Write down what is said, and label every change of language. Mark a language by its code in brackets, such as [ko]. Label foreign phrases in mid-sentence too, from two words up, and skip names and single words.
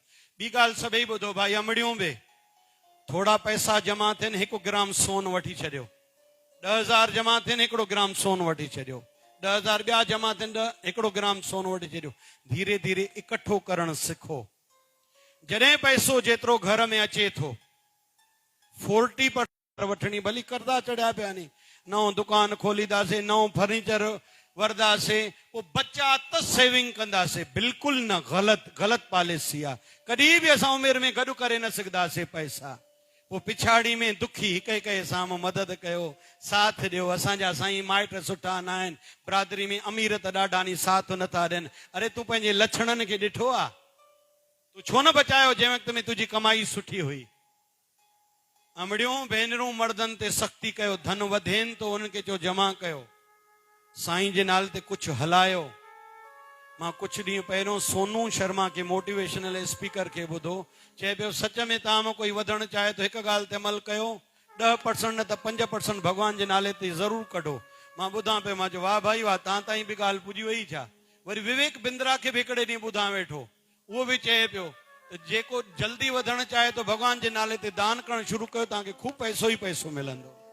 [sd] ॿी ॻाल्हि सभई ॿुधो भाई, अमड़ियूं बि थोड़ा पैसा जमा थियनि, 1 ग्राम सोन वठी छॾियो। 10,000 जमा थियनि, 1 ग्राम सोन वठी छॾियो। 10,000 ॿिया जमा थियनि, 1 ग्राम सोन वठी छॾियो। धीरे धीरे इकठो करणु सिखो। जॾहिं पैसो जेतिरो घर में अचे थो, 40% वठणी, भली कर्जा चढ़िया पिया नी, नओं दुकान खोलींदासीं, नओं फर्नीचर वरदासीं, पोइ बचा त सेविंग कंदासीं। बिल्कुलु न, ग़लति पॉलिसी आहे। कॾहिं बि असां उमिरि में गॾु करे न सघंदासीं पैसा। पोइ पिछाड़ी में दुखी हिक सां मदद कयो, साथ ॾियो। असांजा साईं माइट सुठा न आहिनि, बिरादरी में अमीर त ॾाढा नी, साथ नथा ॾियनि। अरे तूं पंहिंजे लछणनि खे ॾिठो आहे? तूं छो न बचायो जंहिं वक़्त में तुंहिंजी कमाई सुठी हुई? अमड़ियूं भेनरूं मर्दनि ते सख़्ती कयो, धन वधेनि तो उनखे चो जमा कयो। साईं जे नाले ते कुझु हलायो। मां कुझु ॾींहं पहिरियों सोनू शर्मा के [en] motivational speaker [sd] खे ॿुधो, चए पियो सच में तव्हां मां कोई वधणु चाहे तो हिकु ॻाल्हि ते अमल कयो, 10% न त 5% भॻवान जे नाले ते ज़रूरु कढो। मां ॿुधां पियो, मां चयो वाह भाई वाह, तव्हां ताईं बि ॻाल्हि पुॼी वई छा? वरी विवेक बिंद्रा खे बि हिकिड़े ॾींहुं ॿुधां वेठो, उहो बि चए पियो त जेको जल्दी वधणु चाहे तो भॻवान जे नाले ते दान करणु शुरू कयो, तव्हांखे खूब पैसो ई पैसो मिलंदो।